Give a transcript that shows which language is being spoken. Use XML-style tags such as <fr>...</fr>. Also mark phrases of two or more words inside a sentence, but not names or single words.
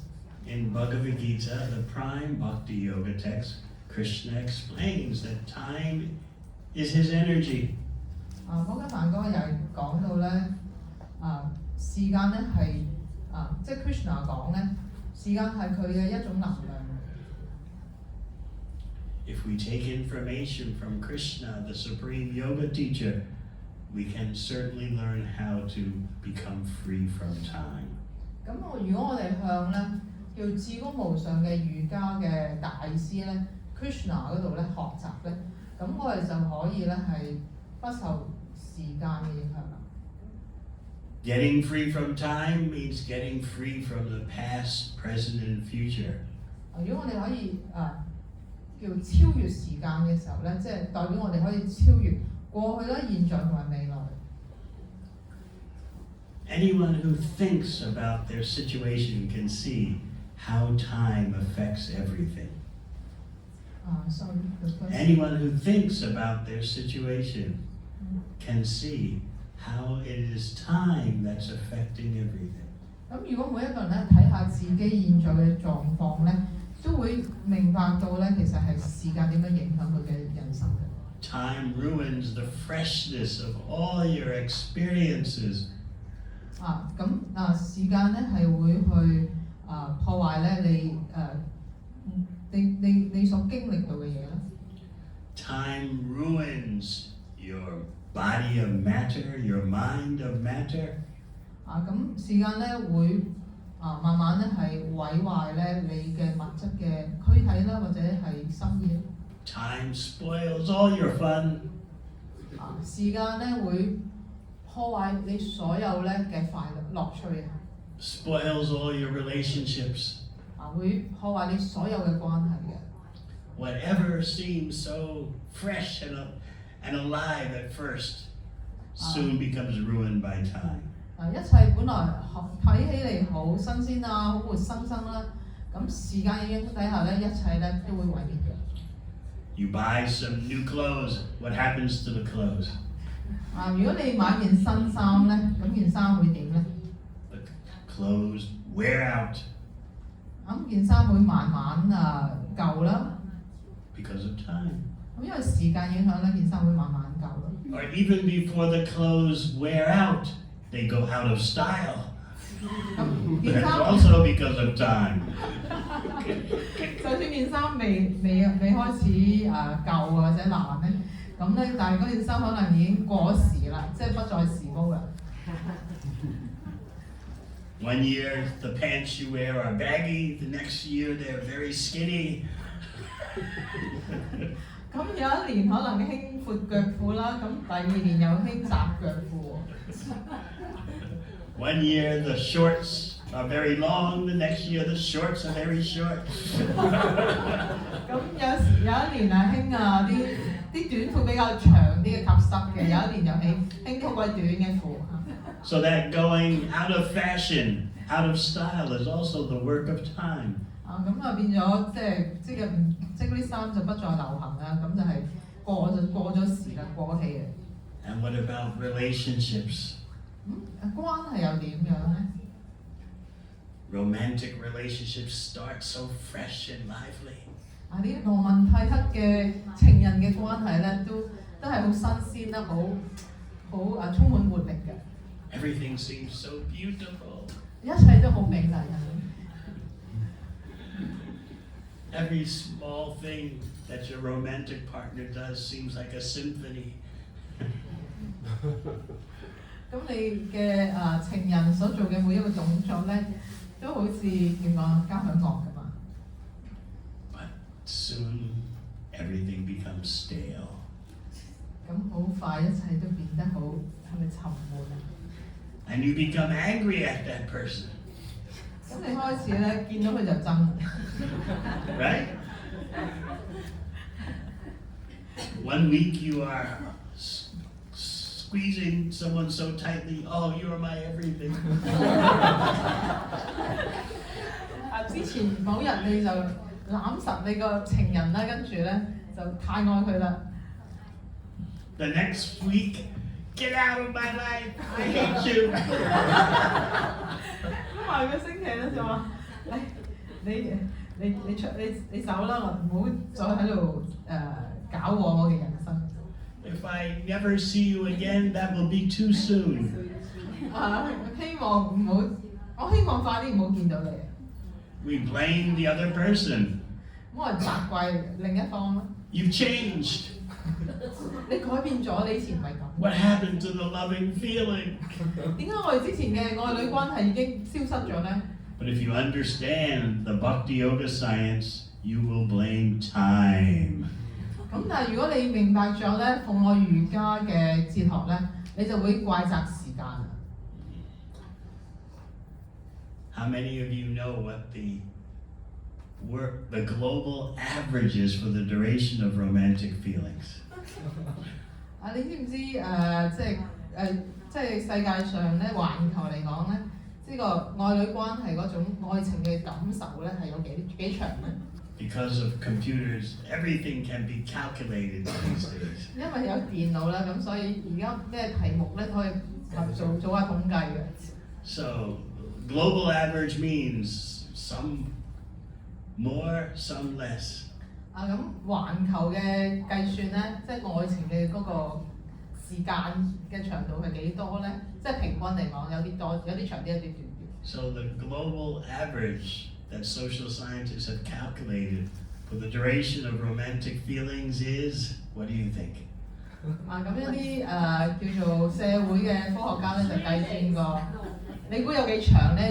<en>In Bhagavad Gita, the prime Bhakti Yoga text, Krishna explains that time is his energy.</en> <yue>摩根梵哥又係講到咧，時間咧係即係 Krishna 講咧，時間係佢嘅一種能量。</yue> <en>If we take information from Krishna, the supreme yoga teacher, we can certainly learn how to become free from time.</en> <yue>咁如果我哋向咧叫至高無上嘅瑜伽嘅大師咧 Krishna 嗰度咧學習咧，咁我哋就可以咧係不受時間嘅影響啦。</yue> <en>Getting free from time means getting free from the past, present, and future.</en> <yue>如果我哋可以叫超越時間嘅時候咧，即係代表我哋可以超越過去啦、現在同埋未來。</yue> <en>Anyone who thinks about their situation can see how time affects everything. Sorry. Anyone who thinks about their situation can see how it is time that's affecting everything.</en> <yue>咁如果每一個人咧睇下自己現在嘅狀況咧，都會明白到咧，其實係時間點樣影響佢嘅人生嘅。</yue> <en>Time ruins the freshness of all your experiences.</en> <yue>時間咧係會去破壞咧你所經歷到嘅嘢啦。</yue> <en>Time ruins your body of matter, your mind of matter.</en> <yue>時間咧會慢慢咧係毀壞咧你嘅物質嘅軀體啦，或者係心意。</yue> <en>Time spoils all your fun.</en> <yue>時間咧會破壞你所有咧嘅快樂樂趣。</yue> <en>Spoils all your relationships.</en> <yue>會破壞你所有嘅關係嘅。</yue> <en>Whatever seems so fresh and alive at first soon becomes ruined by time.</en> <yue>一切本來睇起嚟好新鮮好活生生啦，咁時間影響底下咧，一切咧都會毀滅嘅。</yue> <en>You buy some new clothes, what happens to the clothes?</en> <yue>如果你買件新衫咧，咁件衫會點咧？</yue> <en>The clothes wear out.</en> <yue>咁件衫會慢慢舊啦。</yue> <en>Because of time.</en> <yue>咁因為時間影響咧，件衫會慢慢舊啦。</yue> <en>Or even before the clothes wear out, they go out of style. That's also because of time.</en> <yue>就算件衫未開始舊或者爛咧，咁咧，但係嗰件衫可能已經過時啦，即係不再時髦啦。</yue> <en>One year the pants you wear are baggy, the next year they're very skinny.</en> <yue>咁有一年可能興闊腳褲啦，咁第二年又興窄腳褲喎。</yue> <en>One year the shorts are very long, the next year the shorts are very short.</en> <yue>咁有一年興啲短褲比較長啲嘅及膝嘅，有一年又興好鬼短嘅褲。</yue> <en>So that going out of fashion, out of style is also the work of time.</en> <yue>咁變咗即嗰啲衫就不再流行啦，咁就係過咗時啦，過氣嘅。</yue> <en>And what about relationships?</en> <yue>關係又點樣咧？</yue> <en>Romantic relationships start so fresh and lively.</en> <yue>啲羅文蒂克嘅情人嘅關係咧，都係好新鮮啦，好充滿活力嘅。</yue> <en>Everything seems so beautiful.</en> <yue>一切都好美麗嘅。</yue> <en>Every small thing that your romantic partner does seems like a symphony.</en> <yue>咁你嘅情人所做嘅每一個動作咧，都好似點講交響樂咁嘛。</yue> <en>But soon everything becomes stale.</en> <yue>咁好快一切都變得好係咪沉悶啊？</yue> <en>And you become angry at that person.</en> <yue>咁你開始咧見到佢就憎。</yue> <en>Right? One week you are squeezing someone so tightly, oh, you're my everything.</en> <yue>之前某日你就攬實你個情人啦，跟住咧就太愛佢啦。</yue> <en>The next week Get out of my life! I hate you!</en> <yue>咁下個星期咧就話，你走啦，我唔好再喺度搞我嘅人生。</yue> <en>If I never see you again, that will be too soon.</en> <yue>希望唔好，我希望快啲唔好見到你。</yue> <en>We blame the other person.</en> <yue>咁我責怪另一方啦。</yue> <en>You've changed.</en> <yue>你改變咗，你以前唔係咁。</yue> <en>What happened to the loving feeling?</en> <yue>點解我哋之前嘅愛侶關係已經消失咗呢？</yue> <en>But if you understand the Bhakti Yoga science, you will blame time.</en> <yue>咁但係如果你明白咗咧奉愛瑜伽嘅哲學咧，你就會怪責時間。</yue> <en>How many of you know what the global average is for the duration of romantic feelings?</en> <yue>你知唔知即係世界上咧環球嚟講咧，呢個愛侶關係嗰種愛情嘅感受咧係有幾長咧？</yue> <en>Because of computers, everything can be calculated these days.</en> <yue>因為有電腦啦，咁所以而家咩題目咧可以做下統計嘅。</yue> <en>So global average means some more, some less.</en> <yue>咁環球嘅計算咧，即係愛情嘅嗰個時間嘅長度係幾多咧？即係平均嚟講，有啲多，有啲長啲，有啲短啲。</yue> <en>So the global average that social scientists have calculated for the duration of romantic feelings is, what do you think?</en> <yue>咁一啲叫做社會嘅科學家咧就計算過，你估有幾長呢？</yue>